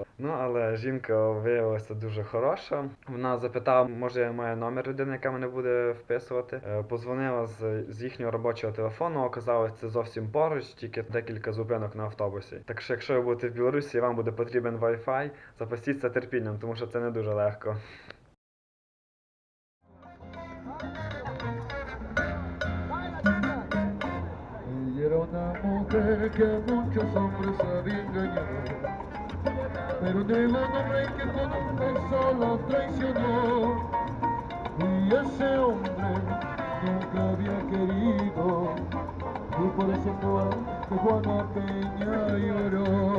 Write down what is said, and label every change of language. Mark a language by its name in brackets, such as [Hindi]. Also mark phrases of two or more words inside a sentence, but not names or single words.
[Ukrainian] Ну, але жінка виявилася дуже хороша. Вона запитала, може я маю номер людини, яка мене буде вписувати. Позвонила з їхнього робочого телефону, оказалось це зовсім поруч, тільки декілька зупинок на автобусі. Так що, якщо ви будете в Білорусі і вам буде потрібен Wi-Fi, запастіться терпінням, тому що це не дуже легко. [Spanish] Era una mujer que a muchos hombres había engañado, pero llegó un hombre que con un beso la traicionó, y ese hombre nunca había querido, y por eso fue que Juana Peña lloró.